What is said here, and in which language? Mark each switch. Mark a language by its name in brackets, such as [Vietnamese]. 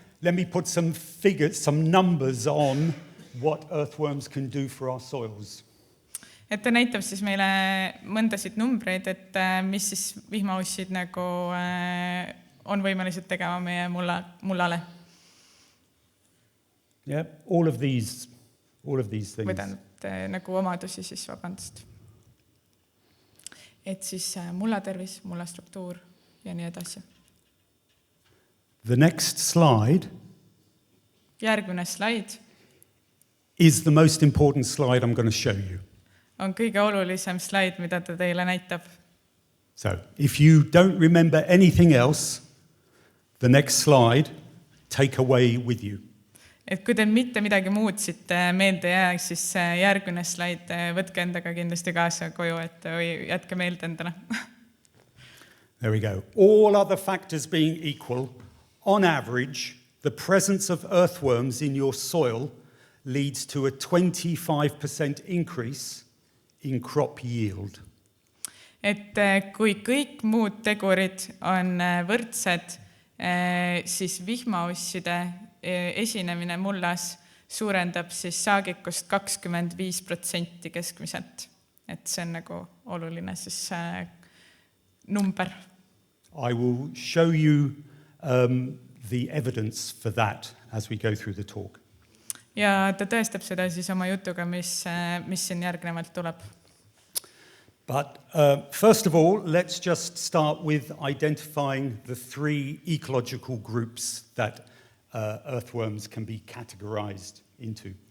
[English] Let me put some figures, some numbers on what earthworms can do for our soils. [Estonian] Et ta näitab siis meile mõndasid numbreid, et mis siis vihmaussid nagu on võimelised tegema meie mullale. [English] Yeah, all of these things. [Estonian] Võtan nagu omadusi siis, vabandust. Et siis mulla tervis, mulla struktuur ja nii edasi. [English] The next slide [Estonian] Järgmine slaid [English] is the most important slide I'm going to show you. [Estonian] on kõige olulisem slaid, mida ta teile näitab. [English] So, if you don't remember anything else, the next slide, take away with you. [Estonian] Et kui te mitte midagi muud siit meelde jää, siis järgmine slaid võtke endaga kindlasti kaasa koju, et jätke meelde endale. [English] There we go. All other factors being equal, on average, the presence of earthworms in your soil leads to a 25% increase in crop yield. [Estonian] Et kui kõik muud tegurid on võrdsed, siis vihmausside esinemine mullas suurendab siis saagikust 25% keskmiselt. Et see on nagu oluline siis number. [English] I will show you the evidence for that as we go through the talk. [Estonian] Ja ta tõestab seda siis oma jutuga, mis siin järgnevalt tuleb. [English] But first of all, let's just start with identifying the three ecological groups that earthworms can be categorized into.